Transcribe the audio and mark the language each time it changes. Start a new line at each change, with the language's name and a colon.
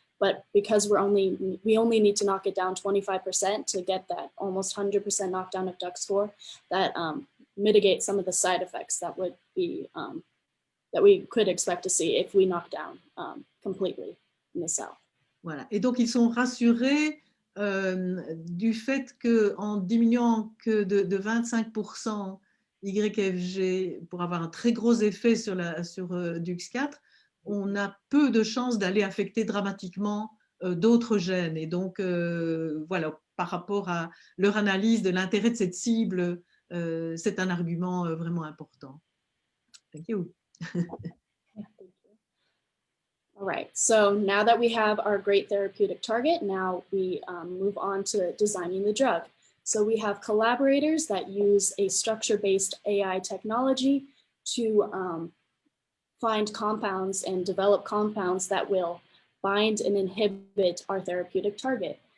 English: But because we only need to knock it down 25% to get that almost 100% knockdown of DUX4, that mitigate some of the side effects that would be that we could expect to see if we knock down completely in the cell.
French: Voilà. Et donc ils sont rassurés du fait qu'en diminuant que de 25% YFG pour avoir un très gros effet sur DUX4, on a peu de chances d'aller affecter dramatiquement d'autres gènes. Et donc, voilà, par rapport à leur analyse de l'intérêt de cette cible, c'est un argument vraiment important.
English: Thank you. All right, so now that we have our great therapeutic target, now we move on to designing the drug. So we have collaborators that use a structure-based AI technology to find compounds and develop compounds that will bind and inhibit our therapeutic target.